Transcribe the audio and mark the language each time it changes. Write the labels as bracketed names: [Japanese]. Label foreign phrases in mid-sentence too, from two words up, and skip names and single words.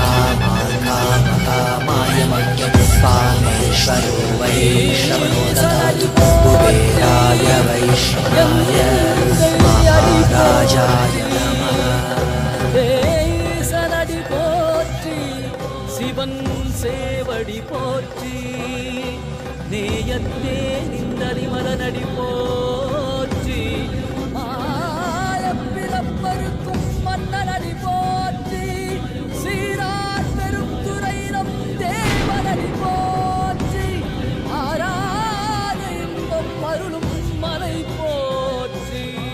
[Sanskrit] कामाय मह्यं पामेश्वरो वै श्रवणो ददातु कुबेराय वैष्णवाय महाराजाय नमः [Tamil] सनडि पोற்றி சிவன் சேவடி போற்றி நேயத்தே நிந்தடி மலனடி போற்றி ஆயப்பிறப்பருக்கும் மன்னனடி போற்றி சீரார் பெரும் துறையினம் தேவனடி போற்றி ஆராத இன்பம் அருளும் மலை போற்றி